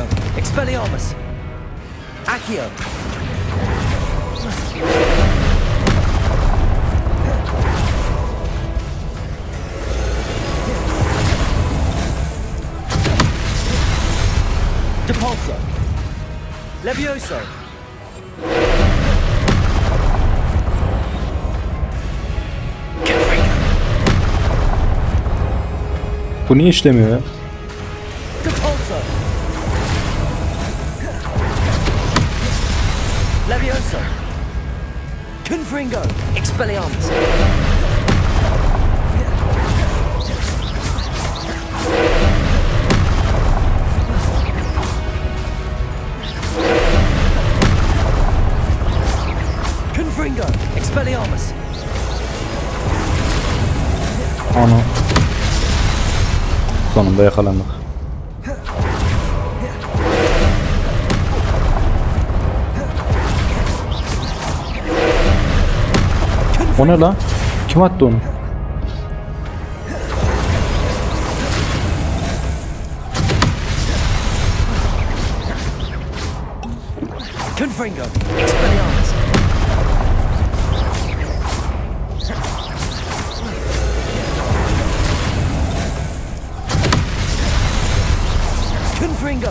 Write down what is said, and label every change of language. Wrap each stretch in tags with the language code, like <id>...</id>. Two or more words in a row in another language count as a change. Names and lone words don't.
<tr>Expelliarmus. Accio. Depulso. Levioso. Bu niye işlemiyor ya? Depulso. Levioso. Confringo. Expelliarmus. Confringo. Expelliarmus. Ana. Sonunda yakalandık. O ne lan? Kim attı onu? Confringo. Expelliarmus. Confringo.</tr>